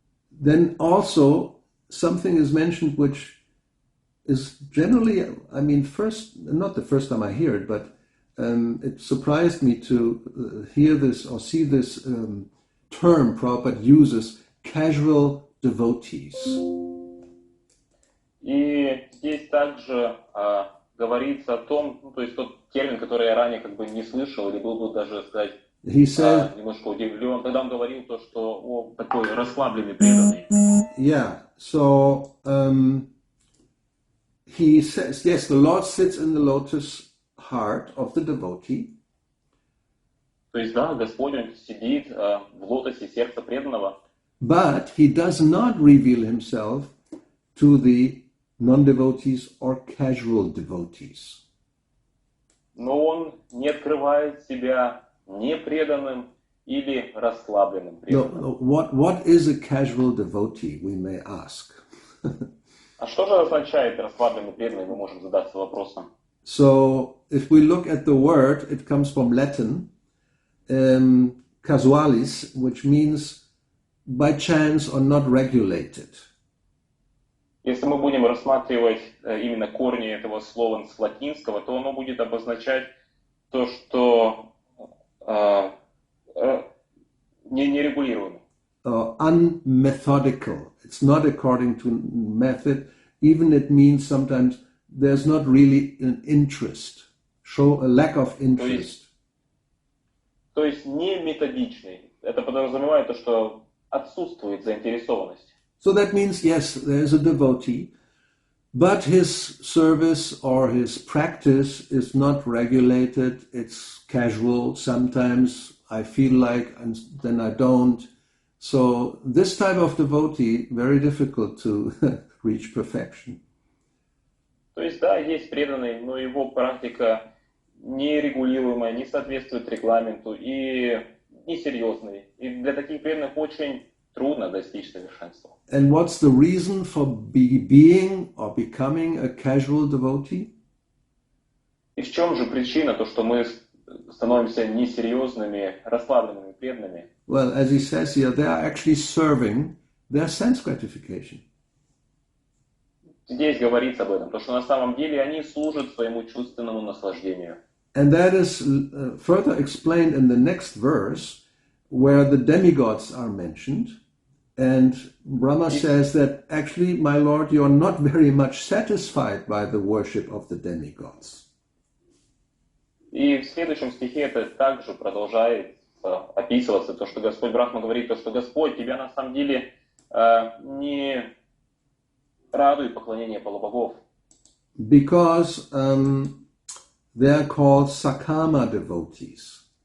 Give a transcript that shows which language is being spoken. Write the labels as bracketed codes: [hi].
[en] Then also something is mentioned which is generally, first, not the first time I hear it, but it surprised me to hear this or see this term Prabhupada uses, casual devotees. [ru] И здесь также говорится о том, то есть тот термин, который я ранее как бы не слышал, или был бы даже сказать немножко удивлен, когда он говорил то, что такой расслабленный преданный. [en] Yeah, so he says, yes, the Lord sits in the lotus heart of the devotee. [ru] То есть, да, Господь, Он сидит в лотосе сердца преданного. [en] But he does not reveal himself to the non-devotees or casual devotees. [ru] Но Он не открывает себя непреданным или расслабленным преданным. [en] No, what is a casual devotee, we may ask. [ru] А что же означает расслабленный преданный, мы можем задаться вопросом. [en] So, if we look at the word, it comes from Latin, casualis, which means by chance or not regulated. [ru] Если мы будем рассматривать именно корни этого слова с латинского, то оно будет обозначать то, что нерегулируемо. [en] Unmethodical. It's not according to method. Even it means sometimes there's not really an interest. Show a lack of interest. [ru] То есть не методичный. Это подразумевает то, что отсутствует заинтересованность. [en] So that means, yes, there's a devotee, but his service or his practice is not regulated. It's casual. Sometimes I feel like, and then I don't. So this type of devotee, very difficult to reach perfection. [ru] То есть, да, есть преданный, но его практика нерегулируемая, не соответствует регламенту и несерьезный. И для таких преданных очень трудно достичь совершенства. [en] And what's the reason for being or becoming a casual devotee? [ru] И в чем же причина, то, что мы становимся несерьезными, расслабленными преданными? [en] Well, as he says here, they are actually serving their sense gratification. [ru] Здесь говорится об этом, то, что на самом деле они служат своему чувственному наслаждению. [en] And that is further explained in the next verse, where the demigods are mentioned. And Brahma says that actually, my Lord, you are not very much satisfied by the worship of the demigods. [ru] И в следующем стихе это также продолжает описываться, то, что Господь Брахма говорит, то, что Господь, тебя на самом деле не радует поклонение полубогов. [en] Because they are called Sakama devotees.